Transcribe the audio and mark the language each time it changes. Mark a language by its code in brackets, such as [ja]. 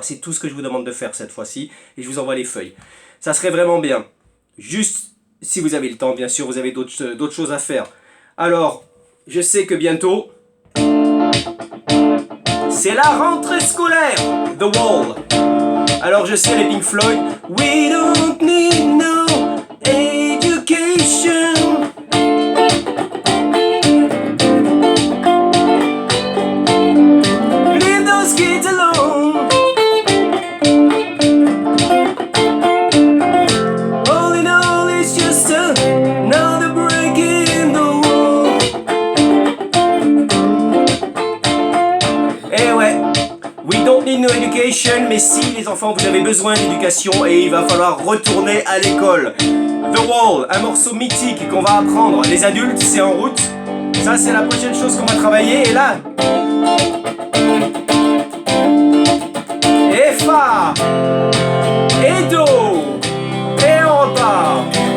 [fr] C'est tout ce que je vous demande de faire cette fois-ci. Et je vous envoie les feuilles. Ça serait vraiment bien. Juste, si vous avez le temps, bien sûr, vous avez d'autres choses à faire. Alors, je sais que bientôt, c'est la rentrée scolaire. The Wall. Alors je sais les Pink Floyd. [en] We don't need no education. Leave those kids alone. All in all, it's just another break in the wall. [fr] Eh ouais, [en] we don't need no education, [fr] mais si les enfants vous avez besoin d'éducation et il va falloir retourner à l'école. The Wall, un morceau mythique qu'on va apprendre. Les adultes, c'est en route. Ça, c'est la prochaine chose qu'on va travailler. Et là, et Fa, et Do, et on repart.